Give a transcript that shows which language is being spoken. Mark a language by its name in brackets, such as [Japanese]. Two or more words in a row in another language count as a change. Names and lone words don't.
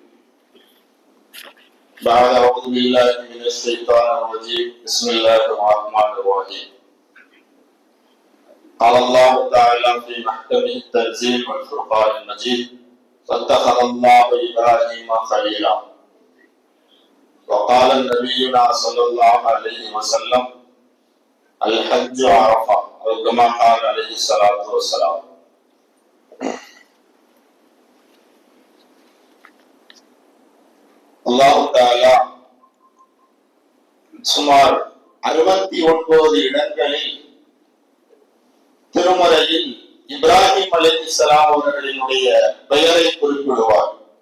[Arabic] بعد أعوذ بالله من الشيطان الرجيم بسم الله الرحمن الرحيم قال الله تعالى في محكمه التنزيل والفرقان المجيد فاتخذ الله إبراهيم خليلا وقال نبينا صلى الله عليه وسلم الحج عرفة أو كما قال عليه الصلاة والسلام. [Tamil] அல்லாஹ் தஆலா சுமார் 69 இடங்களில் திருமறையில் இப்ராஹிம் அலைஹிஸ்ஸலாம் அவர்களினுடைய பெயரை குறிப்பிடுவார்.